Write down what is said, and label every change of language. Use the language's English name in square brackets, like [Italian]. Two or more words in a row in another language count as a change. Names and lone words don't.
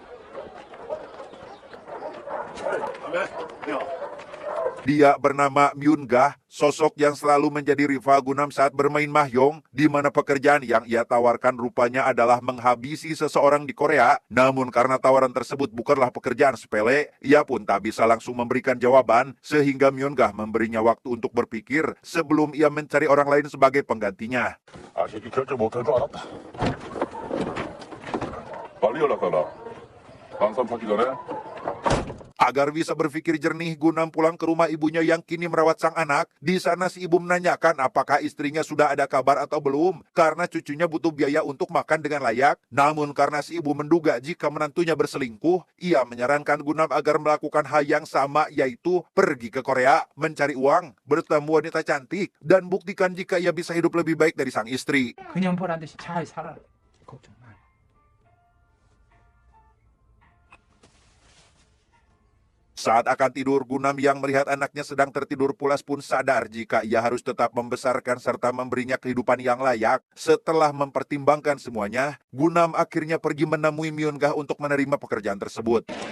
[Indonesian] Dia bernama Myun-gah, sosok yang selalu menjadi rival Gunam saat bermain mahjong, di mana pekerjaan yang ia tawarkan rupanya adalah menghabisi seseorang di Korea. Namun karena tawaran tersebut bukanlah pekerjaan sepele, ia pun tak bisa langsung memberikan jawaban, sehingga Myun-gah memberinya waktu untuk berpikir sebelum ia mencari orang lain sebagai penggantinya. [Korean] 아, 새끼 결정 못할 거 알았다. 빨리 연락하라. 방산 파기 전에. [Indonesian] Agar bisa berpikir jernih, Gunam pulang ke rumah ibunya yang kini merawat sang anak. Di sana si ibu menanyakan apakah istrinya sudah ada kabar atau belum, karena cucunya butuh biaya untuk makan dengan layak. Namun karena si ibu menduga jika menantunya berselingkuh, ia menyarankan Gunam agar melakukan hal yang sama, yaitu pergi ke Korea, mencari uang, bertemu wanita cantik, dan buktikan jika ia bisa hidup lebih baik dari sang istri. [Korean] 그냥 보란 듯이 잘 살아. 걱정 마. [Indonesian] Saat akan tidur, Gunam yang melihat anaknya sedang tertidur pulas pun sadar jika ia harus tetap membesarkan serta memberinya kehidupan yang layak. Setelah mempertimbangkan semuanya, Gunam akhirnya pergi menemui Myun-gah untuk menerima pekerjaan tersebut.